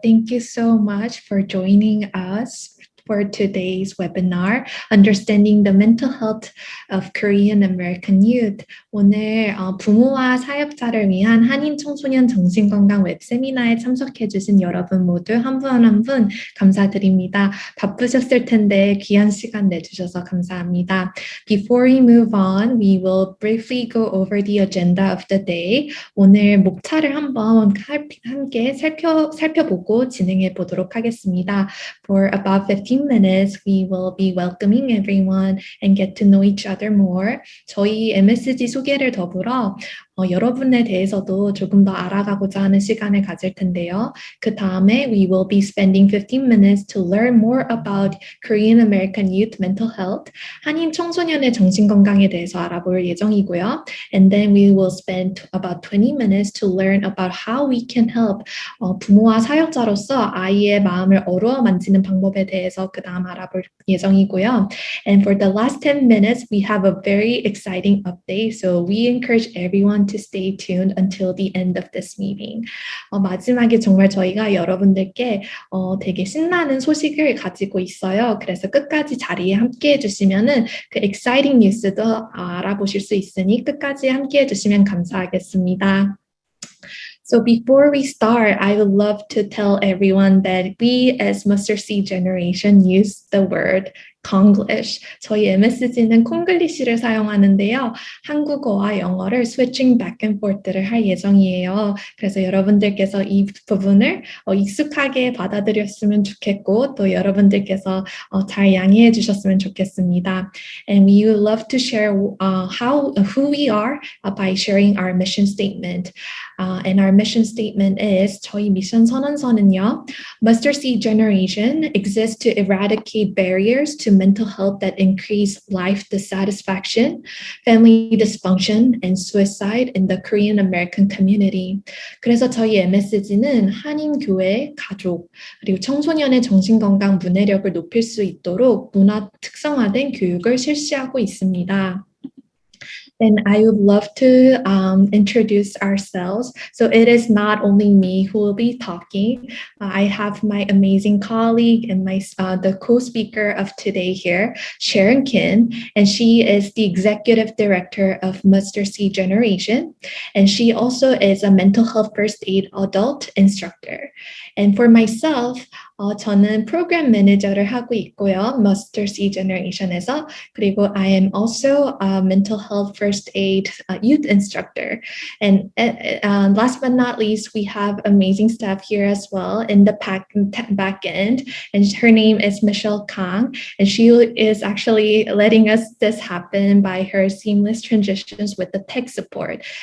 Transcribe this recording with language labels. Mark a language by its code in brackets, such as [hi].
[en] Thank you so much for joining us for today's webinar, Understanding the Mental Health of Korean American Youth. [ko] 오늘 부모와 사역자를 위한 한인 청소년 정신건강 웹세미나에 참석해주신 여러분 모두 한 분 한 분 감사드립니다. 바쁘셨을 텐데 귀한 시간 내주셔서 감사합니다. [en] Before we move on, we will briefly go over the agenda of the day. [ko] 오늘 목차를 한번 함께 살펴보고 진행해 보도록 하겠습니다. [en] For about 15 minutes, we will be welcoming everyone and get to know each other more. [ko] 저희 MSG 소개를 더불어 여러분에 대해서도 조금 더 알아가고자 하는 시간을 가질 텐데요. 그 다음에 [en] we will be spending 15 minutes to learn more about Korean American youth mental health. [ko] 한인 청소년의 정신건강에 대해서 알아볼 예정이고요. [en] And then we will spend about 20 minutes to learn about how we can help [ko] 부모와 사역자로서 아이의 마음을 어루만지는 방법에 대해서 그 다음 알아볼 예정이고요. [en] And for the last 10 minutes, we have a very exciting update. So we encourage everyone to stay tuned until the end of this meeting. [ko] 마지막에 정말 저희가 여러분들께 되게 신나는 소식을 가지고 있어요. 그래서 끝까지 자리에 함께 해주시면은 그 exciting 뉴스도 알아보실 수 있으니 끝까지 함께 해주시면 감사하겠습니다. [en] So before we start, I would love to tell everyone that we as Mustard Seed Generation use the word Konglish. [ko] 저희 MSG는 콩글리시를 사용하는데요. 한국어와 영어를 [en] switching back and forth [ko] 를 할 예정이에요. 그래서 여러분들께서 이 부분을 익숙하게 받아들였으면 좋겠고 또 여러분들께서 잘 양해해 주셨으면 좋겠습니다. [en] And we would love to share who we are by sharing our mission statement. And our mission statement is [ko] 저희 미션 선언서는요. [en] Mustard Seed Generation exists to eradicate barriers to mental health that increase life dissatisfaction, family dysfunction, and suicide in the Korean American community. [ko] 그래서 저희 MSG는 한인 교회, 가족, 그리고 청소년의 정신건강 문해력을 높일 수 있도록 문화 특성화된 교육을 실시하고 있습니다. [en] And I would love to introduce ourselves. So it is not only me who will be talking. I have my amazing colleague and the co-speaker of today here, Sharon Kim, and she is the executive director of Mustard Seed Generation. And she also is a mental health first aid adult instructor. And for myself, [ko] 저는 프로그램 매니저를 하고 있고요. Mustard Seed Generation에서. 그리고 [en] I am also a mental health first aid youth instructor. And last but not least, we have amazing staff here as well in the back end. And her name is Michelle Kang. And she is actually letting us this happen by her seamless transitions with the tech support.